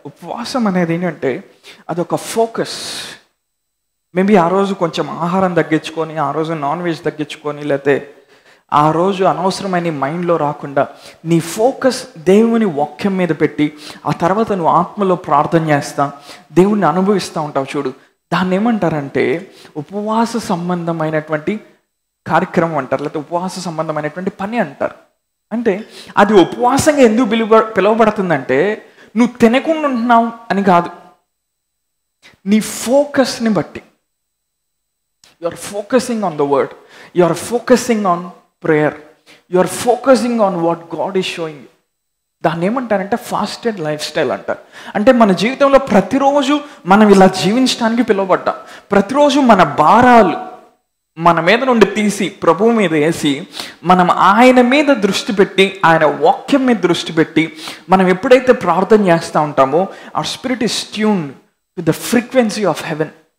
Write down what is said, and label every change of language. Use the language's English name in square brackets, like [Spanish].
[Telugu] ఉపవాసం అనేది ఏంటంటే అదొక ఫోకస్. మేబీ ఆ రోజు కొంచెం ఆహారం తగ్గించుకొని, ఆ రోజు నాన్ వెజ్ తగ్గించుకొని, లేకపోతే ఆ రోజు అనవసరమైన మైండ్లో రాకుండా నీ ఫోకస్ దేవుని వాక్యం మీద పెట్టి, ఆ తర్వాత నువ్వు ఆత్మలో ప్రార్థన చేస్తా దేవుణ్ణి అనుభవిస్తూ ఉంటావు చూడు, దాన్ని ఏమంటారంటే ఉపవాస సంబంధమైనటువంటి కార్యక్రమం అంటారు, లేకపోతే ఉపవాస సంబంధమైనటువంటి పని అంటారు. అంటే అది ఉపవాసంగా ఎందుకు పిలువబడుతుందంటే నువ్వు తినకుండా ఉంటున్నావు అని కాదు, నీ ఫోకస్ని బట్టి. [English] You are focusing on the word. You are focusing on prayer. You are focusing on what God is showing you. [Telugu] దాన్ని ఏమంటారంటే ఫాస్టెడ్ లైఫ్ స్టైల్ అంటారు. అంటే మన జీవితంలో ప్రతిరోజు మనం ఇలా జీవించడానికి పిలువబడ్డాం. ప్రతిరోజు మన భారాలు మన మీద నుండి తీసి ప్రభువు మీద వేసి, మనం ఆయన మీద దృష్టి పెట్టి, ఆయన వాక్యం మీద దృష్టి పెట్టి మనం ఎప్పుడైతే ప్రార్థన చేస్తూ ఉంటామో, [English] our spirit is tuned with the frequency of heaven.